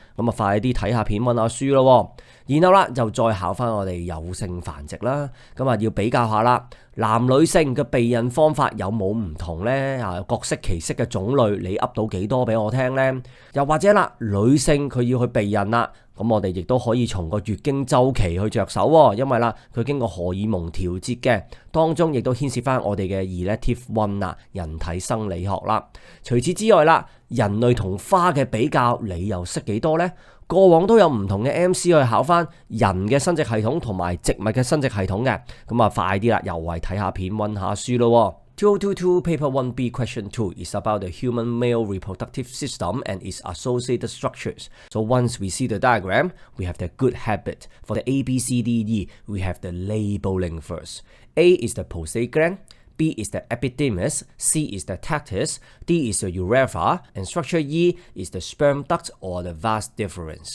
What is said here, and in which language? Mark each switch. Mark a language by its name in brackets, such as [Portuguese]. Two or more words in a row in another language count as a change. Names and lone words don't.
[Cantonese] 咁啊快啲睇下片溫下書咯。然後啦就再考翻我哋有性繁殖啦，咁啊要比較下啦，男女性嘅避孕方法有冇唔同呢？各式其式嘅種類，你噏到幾多俾我聽呢？又或者啦，女性佢要去避孕啦，咁我哋亦都可以從個月經週期去着手喎，因為啦佢經過荷爾蒙調節嘅，當中亦都牽涉翻我哋嘅 [English] elective one [Cantonese] 啊，人體生理學啦。除此之外啦，人類同花嘅比較，你又識幾多呢？過往都有唔同嘅 MC 去考翻人嘅生殖系統同埋植物嘅生殖系統嘅，咁啊快啲啦，又係睇下片溫下書咯。 [English] 2022 Paper 1B Question 2 is about the human male reproductive system and its associated structures. So once we see the diagram, we have the good habit. For the A, B, C, D, E, we have the labeling first. A is the prostate gland, B is the epidermis, C is the testis, D is the urethra, and structure E is the sperm duct or the vas deferens.